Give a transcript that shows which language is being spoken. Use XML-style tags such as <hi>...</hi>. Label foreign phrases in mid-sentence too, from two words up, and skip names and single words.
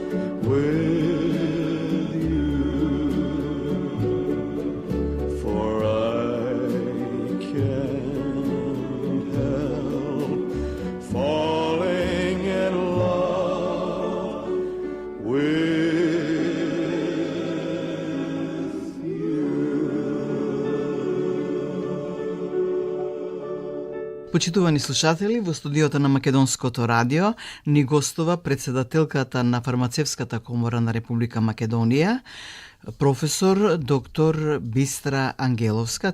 <en>with you, for I can't help falling in love with you.</en> <mk>Почитувани слушатели, во студиото на Македонското радио ни гостува председателката на Фармацевската комора на Република Македонија, професор доктор Бистра Ангеловска.</mk>